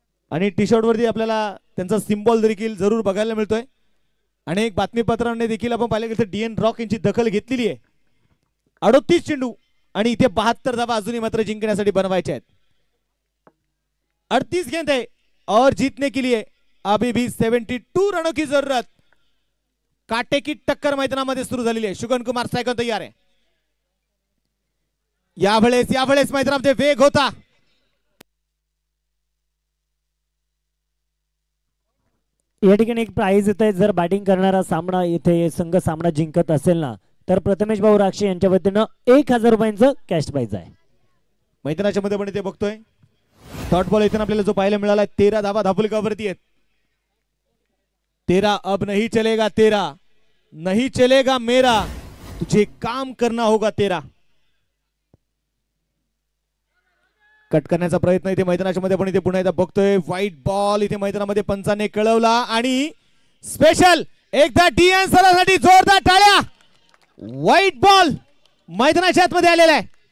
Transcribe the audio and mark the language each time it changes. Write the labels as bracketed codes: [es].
[mr] आणि T shirt वरती आपल्याला त्यांचा सिम्बॉल देखील जरूर बघायला मिळतोय. अनेक बातमीपत्रांनी देखील आपण पाहिलं की डीएन रॉक यांची दखल घेतलेली आहे. 38 चेंडू आणि इथे 72 धावा अजूनही मात्र जिंकण्यासाठी बनवायचे आहेत. [hi] 38 गेंद है और जीतने के लिए अभी भी 72 रनों की जरूरत. काटे की टक्कर [mr] मैदानामध्ये सुरू झालेली आहे. शुगन कुमार सायकल तयार आहे. यावेळेस मैदानामध्ये वेग होता. या ठिकाणी एक प्राइज येत आहे. जर बॅटिंग करणारा सामना इथे संघ सामना जिंकत असेल ना तर प्रथमेश भाऊ राक्षे यांच्या वतीनं 1000 रुपयांचं कॅश प्राइज आहे. मैदानाच्या मध्ये पण इथे बघतोय डॉट बॉल इथे आपल्याला जो पाहायला मिळाला 13 धावा धापुलकावरती आहेत. [hi] 13 अब नहीं चलेगा तेरा, नहीं चलेगा मेरा, तुझे काम करना होगा तेरा. [mr] कट करण्याचा प्रयत्न इथे मैदानाच्या मध्ये पण इथे पुन्हा एकदा बघतोय. व्हाईट बॉल इथे मैदानामध्ये पंचाने कळवला आणि स्पेशल एकदा डीएन सरासाठी जोरदार टाळ्या. व्हाईट बॉल मैदानाच्या आतमध्ये आलेला आहे.